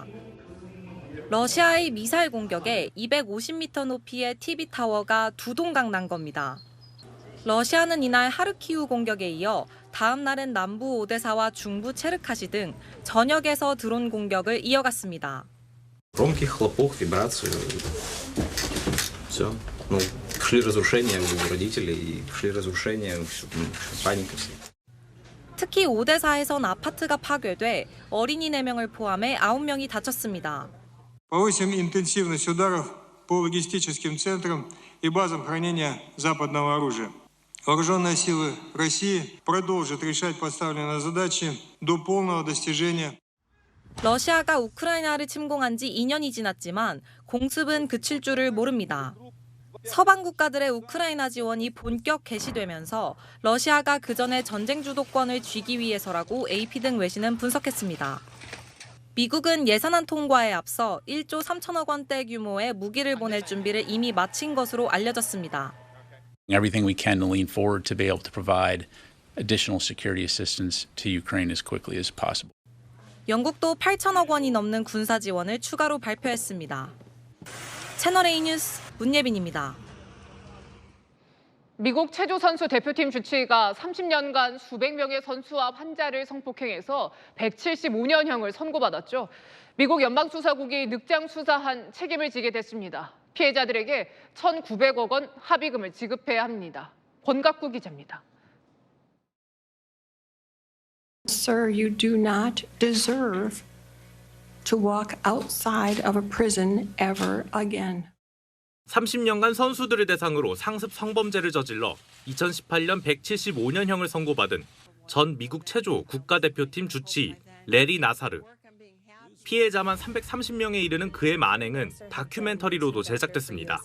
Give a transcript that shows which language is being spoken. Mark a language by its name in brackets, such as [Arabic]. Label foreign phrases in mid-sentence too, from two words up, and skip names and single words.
[Korean] 러시아의 미사일 공격에 250m 높이의 TV타워가 두 동강 난 겁니다. 러시아는 이날 하르키우 공격에 이어 다음 날은 남부 오데사와 중부 체르카시 등 전역에서 드론 공격을 이어갔습니다. [Russian] Громкий хлопок, вибрацию. Все. Ну, шли разрушения у родителей, шли разрушения, паника. [Korean] 특히 오데사에선 아파트가 파괴돼 어린이 4명을 포함해 9명이 다쳤습니다. [Russian] Повысим интенсивность ударов по логистическим центрам и базам хранения западного оружия. Вооруженные силы России продолжат решать поставленные задачи до полного достижения. [Korean] 러시아가 우크라이나를 침공한 지 2년이 지났지만 공습은 그칠 줄을 모릅니다. 서방 국가들의 우크라이나 지원이 본격 개시되면서 러시아가 그전에 전쟁 주도권을 쥐기 위해서라고 AP 등 외신은 분석했습니다. 미국은 예산안 통과에 앞서 1조 3천억 원대 규모의 무기를 보낼 준비를 이미 마친 것으로 알려졌습니다. [English] Everything we can to lean forward to be able to provide additional security assistance to Ukraine as quickly as possible. [Korean] 영국도 8천억 원이 넘는 군사 지원을 추가로 발표했습니다. 채널A 뉴스 문예빈입니다. 미국 체조 선수 대표팀 주치의가 30년간 수백 명의 선수와 환자를 성폭행해서 175년형을 선고받았죠. 미국 연방수사국이 늑장 수사한 책임을 지게 됐습니다. 피해자들에게 1,900억 원 합의금을 지급해야 합니다. 권갑구 기자입니다. [English] Sir, you do not deserve to walk outside of a prison ever again. [Korean] 30년간 선수들을 대상으로 상습 성범죄를 저질러 2018년 175년형을 선고받은 전 미국 체조 국가대표팀 주치의 레리 나사르. 피해자만 330명에 이르는 그의 만행은 다큐멘터리로도 제작됐습니다.